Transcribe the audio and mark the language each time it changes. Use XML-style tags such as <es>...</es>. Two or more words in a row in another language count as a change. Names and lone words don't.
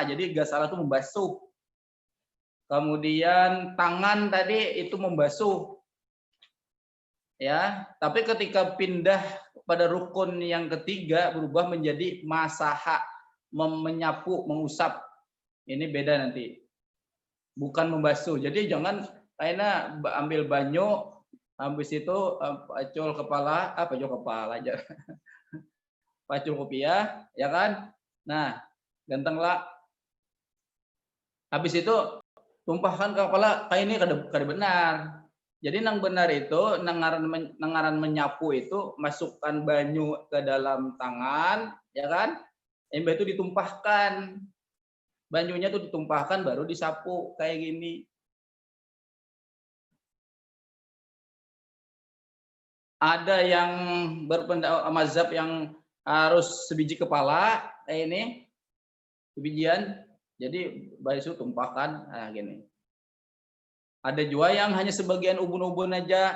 <id>Jadi gasala itu membasuh. Kemudian tangan tadi itu membasuh. Ya, tapi ketika pindah pada rukun yang ketiga berubah menjadi masaha, menyapu, mengusap. Ini beda nanti. Bukan membasuh. Jadi jangan kayaknya ambil banyu habis itu pacul kepala, pacul kepala aja. Pacul kopiah, ya kan? Nah, gantenglah. Habis itu tumpahkan ke kepala, kayak ini kada benar. Jadi nang benar itu nangaran menyapu itu masukkan banyu ke dalam tangan, ya kan? Embah itu ditumpahkan. Banyunya tuh ditumpahkan baru disapu kayak gini. Ada yang berpendapat mazhab yang harus sebiji kepala kayak ini, sebijian. Jadi basuh tumpahkan, nah gini. Ada juga yang hanya sebagian ubun-ubun aja.</id>